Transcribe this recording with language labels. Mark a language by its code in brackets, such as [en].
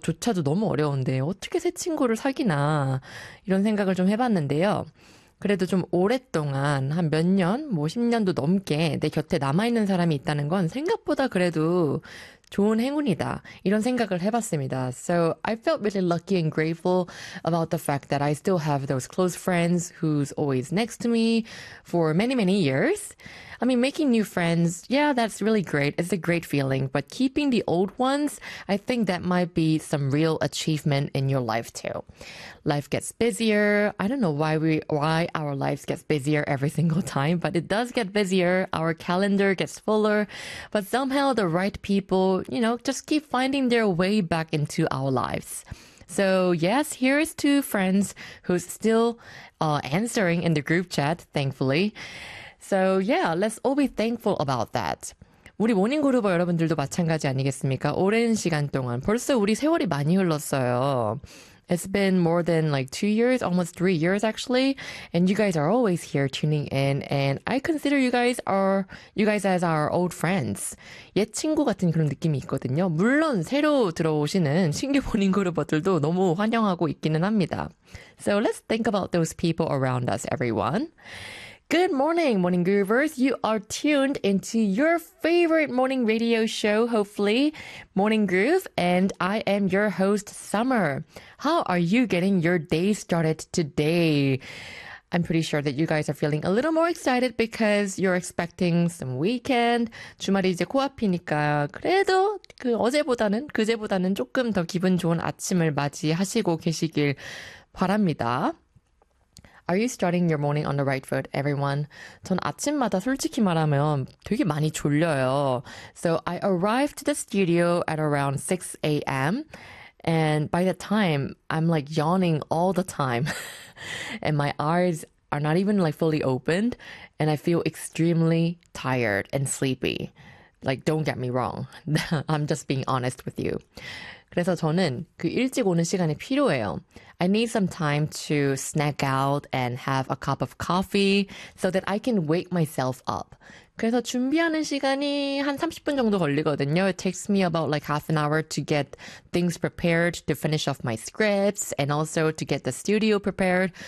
[ko] 조차도 너무 어려운데 어떻게 새 친구를 사귀나 이런 생각을 좀 해봤는데요. 그래도 좀 오랫동안 한몇 년, 뭐 10년도 넘게 내 곁에 남아있는 사람이 있다는 건 생각보다 그래도 좋은 행운이다 이런 생각을 해봤습니다. [en] So I felt really lucky and grateful about the fact that I still have those close friends who's always next to me for many, many years. I mean, making new friends, yeah, that's really great. It's a great feeling. But keeping the old ones, I think that might be some real achievement in your life too. Life gets busier. I don't know why our lives get busier every single time, but it does get busier. Our calendar gets fuller, but somehow the right people, you know, just keep finding their way back into our lives. So, yes, here is two friends who's still answering in the group chat, thankfully. So, yeah, let's all be thankful about that. [ko] 우리 모닝그룹 여러분들도 마찬가지 아니겠습니까? 오랜 시간 동안 벌써 우리 세월이 많이 흘렀어요. [en] It's been more than like 2 years, almost 3 years actually, and you guys are always here tuning in, and I consider you guys as our old friends. [ko] 옛 친구 같은 그런 느낌이 있거든요. 물론 새로 들어오시는 신규 모닝그룹어들도 너무 환영하고 있기는 합니다. [en] So let's think about those people around us, everyone. Good morning, Morning Groovers. You are tuned into your favorite morning radio show, hopefully, Morning Groove, and I am your host, Summer. How are you getting your day started today? I'm pretty sure that you guys are feeling a little more excited because you're expecting some weekend. [ko] 주말이 이제 코앞이니까 그래도 그 어제보다는 그제보다는 조금 더 기분 좋은 아침을 맞이하시고 계시길 바랍니다. [en] Are you starting your morning on the right foot, everyone? [ko] 전 아침마다 솔직히 말하면 되게 많이 졸려요. [en] So I arrived to the studio at around 6 a.m. and by that time, I'm like yawning all the time. And my eyes are not even like fully opened and I feel extremely tired and sleepy. Like, don't get me wrong. I'm just being honest with you. [ko] 그래서 저는 그 일찍 오는 시간이 필요해요. [en] I need some time to snack out and have a cup of coffee so that I can wake myself up. [ko] 그래서 준비하는 시간이 한 30분 정도 걸리거든요. [en] It takes me about like half an hour to get things prepared, to finish off my scripts, and also to get the studio prepared.